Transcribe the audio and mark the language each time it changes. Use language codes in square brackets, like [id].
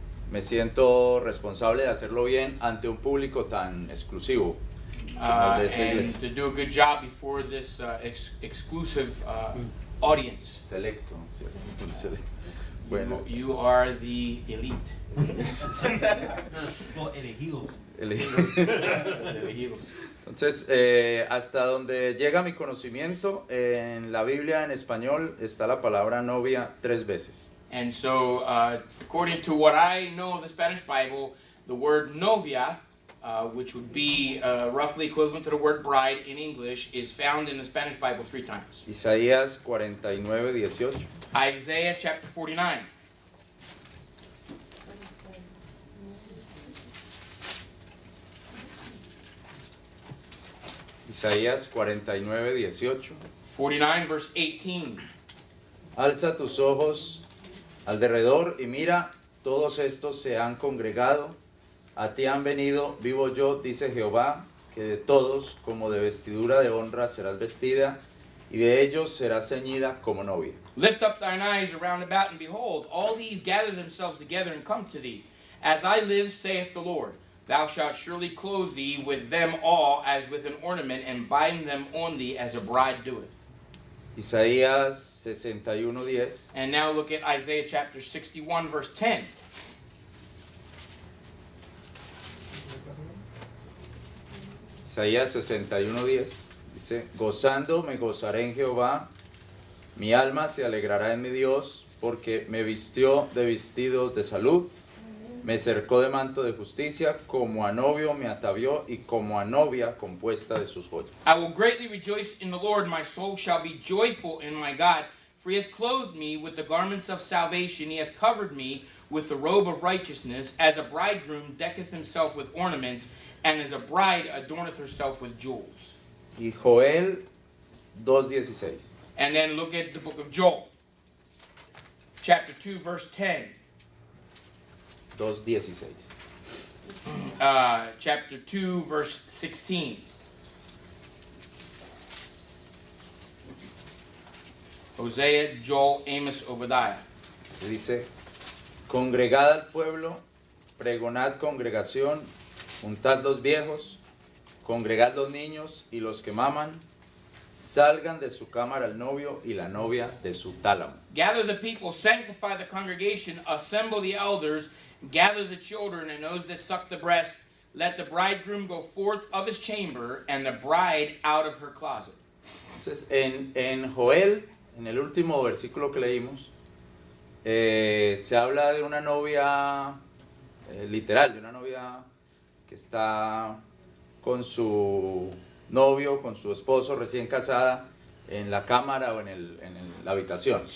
[es] Me siento responsable de hacerlo bien ante un público tan exclusivo como el de esta [en] And [es] iglesia. [en] to do a good job before this exclusive audience. [es] Selecto, ¿cierto? Bueno, [en] You are the elite. Well, elegidos. [es] Elegidos. Entonces, hasta donde llega mi conocimiento, en la Biblia en español está la palabra novia 3 veces. [en] And so, according to what I know of the Spanish Bible, the word novia, which would be roughly equivalent to the word bride in English, is found in the Spanish Bible 3 times. [es] Isaías 49:18. [en] Isaiah chapter 49. [es] Isaías 49:18. [en] 49 verse 18. [es] Alza tus ojos al derredor y mira, todos estos se han congregado, a ti han venido, vivo yo, dice Jehová, que de todos como de vestidura de honra serás vestida, y de ellos serás ceñida como novia. [en] Lift up thine eyes around about, and behold, all these gather themselves together and come to thee. As I live, saith the Lord, thou shalt surely clothe thee with them all as with an ornament, and bind them on thee as a bride doeth. [es] Isaías 61:10. [en] And now look at Isaiah chapter 61 verse 10. [es] Isaías 61:10 dice, gozando me gozaré en Jehová, mi alma se alegrará en mi Dios, porque me vistió de vestidos de salud, me cercó de manto de justicia, como a novio me atavió y como a novia compuesta de sus joyas. [en] I will greatly rejoice in the Lord, my soul shall be joyful in my God, for he hath clothed me with the garments of salvation, he hath covered me with the robe of righteousness, as a bridegroom decketh himself with ornaments, and as a bride adorneth herself with jewels. [es] Y Joel 2:16. [en] And then look at the book of Joel. chapter 2, verse 10. 2:16. Chapter 2, verse 16. Hosea, Joel, Amos, Obadiah. [es] Dice, congregad al pueblo, pregonad congregación, juntad los viejos, congregad los niños y los que maman, salgan de su cámara el novio y la novia de su tálamo. [en] Gather the people, sanctify the congregation, assemble the elders, gather the children and those that suck the breast. Let the bridegroom go forth of his chamber and the bride out of her closet. [es] Entonces, en Joel, en el último versículo que leímos, se habla de una novia literal, de una novia que está con su novio, con su esposo recién casada, en la cámara o en la habitación.